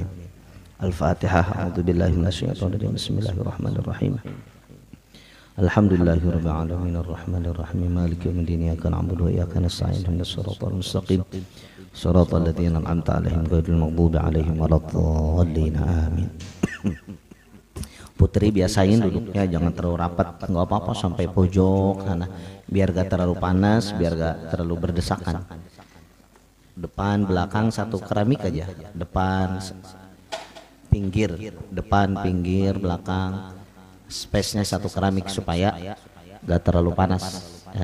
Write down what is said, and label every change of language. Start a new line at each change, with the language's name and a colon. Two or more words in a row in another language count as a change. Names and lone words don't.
Indonesian: Al-Fatihah.
Arabic: أعوذ بالله من الشيطان الرجيم. بسم الله الرحمن الرحيم. الحمد لله رب العالمين الرحمن الرحيم مالك يوم الدين إياك نعبد وإياك نستعين اهدنا الصراط المستقيم صراط الذين أنعمت عليهم غير المغضوب عليهم ولا الضالين آمين.
Indonesian: Putri biasain duduknya jangan terlalu rapat, nggak apa-apa sampai pojok sana, biar gak terlalu panas, biar gak terlalu berdesakan. Depan belakang satu keramik aja, depan pinggir belakang space-nya satu keramik supaya gak terlalu panas ya.